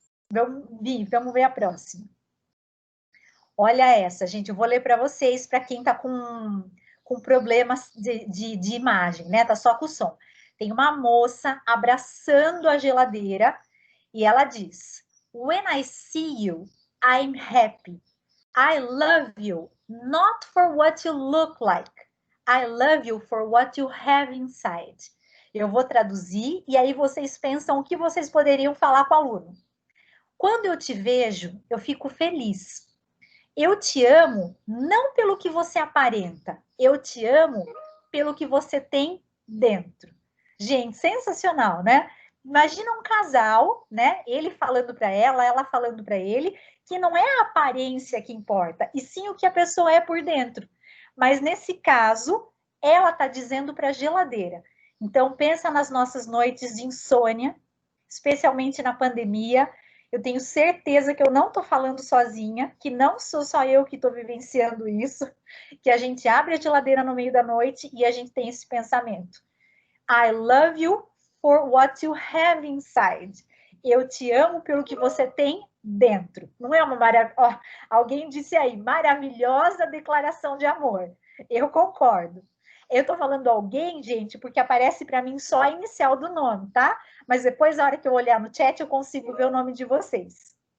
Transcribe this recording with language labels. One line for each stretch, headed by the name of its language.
Portuguese: Vamos ver a próxima. Olha essa, gente, eu vou ler para vocês, para quem está com problemas de imagem, né? Tá só com o som. Tem uma moça abraçando a geladeira e ela diz:
English: When I see you, I'm happy. I love you, not for what you look like. I love you for what you have inside.
Portuguese: Eu vou traduzir e aí vocês pensam o que vocês poderiam falar com o aluno. Quando eu te vejo, eu fico feliz. Eu te amo não pelo que você aparenta, eu te amo pelo que você tem dentro. Gente, sensacional, né? Imagina um casal, né? Ele falando para ela falando para ele, que não é a aparência que importa, e sim o que a pessoa é por dentro. Mas nesse caso, ela está dizendo para a geladeira. Então, pensa nas nossas noites de insônia, especialmente na pandemia. Eu tenho certeza que eu não estou falando sozinha, que não sou só eu que estou vivenciando isso, que a gente abre a geladeira no meio da noite e a gente tem esse pensamento.
English: I love you for what you have inside.
Portuguese: Eu te amo pelo que você tem dentro. Não é uma maravilha? Oh, alguém disse aí, maravilhosa declaração de amor. Eu concordo. Eu tô falando alguém, gente, porque aparece para mim só a inicial do nome, tá? Mas depois, na hora que eu olhar no chat, eu consigo ver o nome de vocês.